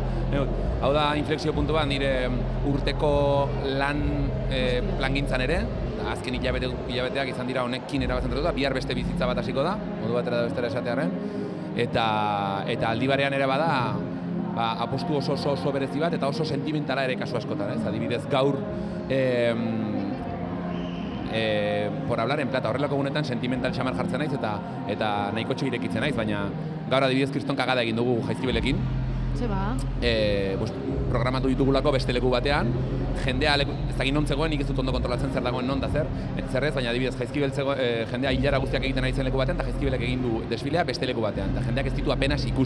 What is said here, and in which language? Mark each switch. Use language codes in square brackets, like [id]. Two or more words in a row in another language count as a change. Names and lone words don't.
[eu] Hau da, inflexio puntu bat, nire urteko lan plangintzan ere, azken hilabeteak izan dira honekin erabazentratuta, bihar beste bizitza bat hasiko da, modu batera da bestera esatearen, eta aldi barean ere bada, apostu oso berezi bat, eta oso sentimentala ere kasu askotan, Adibidez, gaur, [es] por hablar en plata, [eu] horrelako egunetan sentimental xamar jartzen naiz, eta nahiko irekitzen naiz, baina gaur adibidez kriston kagada egin dugu jaizkibelekin. Ze ba? Programatu ditugulako beste leku batean, jendea ez dakit non zegoen, nik ez dut ondo kontrolatzen zer dagoen non da zer ez, baina adibidez jaizkibel jendea hilara guztiak egiten ari zen leku batean, eta jaizkibelek egin du desfilea beste leku batean, eta jendeak ez ditu apenas ikusi.